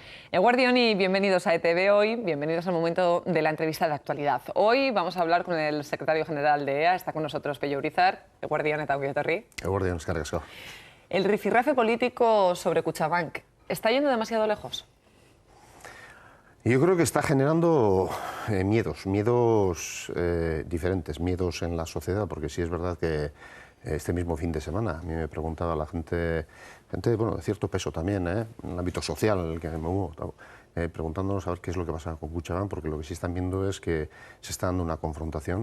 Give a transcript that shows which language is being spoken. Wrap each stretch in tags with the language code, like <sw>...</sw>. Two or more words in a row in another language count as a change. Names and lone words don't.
<es>Eguardión y bienvenidos a ETV Hoy, bienvenidos al momento de la entrevista de actualidad. Hoy vamos a hablar con el secretario general de EA, está con nosotros Pello Urizar.</es> <eu>Eguardión eta ongi etorri. Eguardión, eskerrik asko.</eu> <es>El rifirrafe político sobre Kutxabank, ¿está yendo demasiado lejos? Yo creo que está generando miedos diferentes, miedos en la sociedad, porque sí es verdad que este mismo fin de semana a mí me preguntaba la gente bueno, de cierto peso también, en el ámbito social en el que me muevo, preguntándonos a ver qué es lo que pasa con Kutxabank, porque lo que sí están viendo es que se está dando una confrontación.</es>